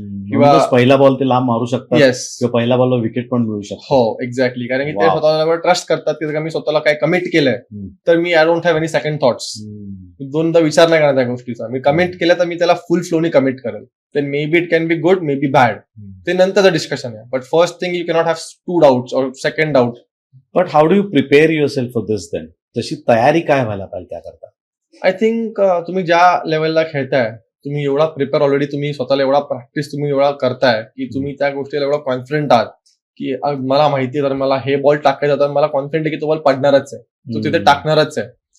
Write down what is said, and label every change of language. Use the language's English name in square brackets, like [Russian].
[Marathi] किंवा पहिला बॉल ते लांब मारू शकतात [English] Yes. [Marathi] किंवा पहिल्या बॉलवर विकेट पण मिळू शकतो. हो, एक्झॅक्टली. कारण की ते [English] Wow. [Marathi] स्वतःला ट्रस्ट करतात की जर का मी स्वतःला काय कमिट केलंय तर मी [English] I don't have any second thoughts. [Marathi] दोनदा विचार नाही करणार त्या गोष्टीचा. मी कमिट केलं तर मी त्याला फुल फ्लोनी कमिट करेल. [English] Then maybe it can be good, maybe bad. [Marathi] ते नंतरचं डिस्कशन आहे. [English] But first thing you cannot have two doubts और second doubt. But how do you prepare yourself for this then? [Marathi] तशी तयारी काय व्हायला पाहिजे त्याकरता? आय थिंक तुम्ही ज्या लेवलला खेळताय तुम्ही एवढा प्रिपेअर ऑलरेडी, तुम्ही स्वतःला एवढा प्रॅक्टिस तुम्ही एवढा करताय की तुम्ही त्या गोष्टीला एवढा कॉन्फिडंट आहात की मला माहिती आहे तर मला हे बॉल टाकायचा तर मला कॉन्फिडंट आहे की तो बॉल पडणारच आहे, तो तिथे टाकणारच आहे.